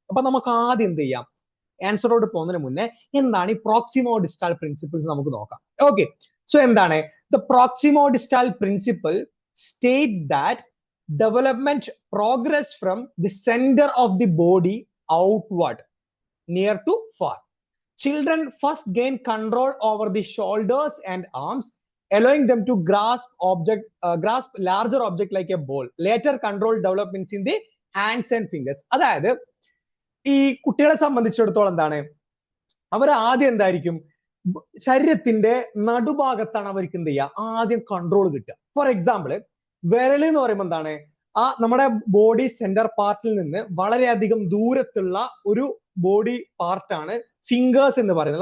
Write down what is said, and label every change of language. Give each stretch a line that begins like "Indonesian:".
Malayalam: അപ്പൊ നമുക്ക് ആദ്യം എന്ത് ചെയ്യാം, ആൻസറോട് പോകുന്നതിന് മുന്നേ എന്താണ് ഈ പ്രോക്സിമോ-ഡിസ്റ്റാൽ പ്രിൻസിപ്പിൾസ് നമുക്ക് നോക്കാം.
English: okay,
Malayalam: എന്താണ്?
English: The proximodistal principle states that development progress from the centre of the body outward near to far. Children first gain control over the shoulders and arms, allowing them to grasp larger object like a ball. Later control developments in the hands and fingers.
Malayalam: അതായത് ഈ കുട്ടികളെ സംബന്ധിച്ചിടത്തോളം എന്താണ്, അവർ ആദ്യം എന്തായിരിക്കും, ശരീരത്തിന്റെ നടുഭാഗത്താണ് അവർക്ക് എന്ത് ചെയ്യുക, ആദ്യം കൺട്രോൾ കിട്ടുക.
English: for example,
Malayalam: വിരൽ എന്ന് പറയുമ്പോൾ എന്താണ്, നമ്മുടെ ബോഡി സെന്റർ പാർട്ടിൽ നിന്ന് വളരെയധികം ദൂരത്തുള്ള ഒരു ബോഡി പാർട്ടാണ് ഫിംഗേഴ്സ് എന്ന് പറയുന്നത്.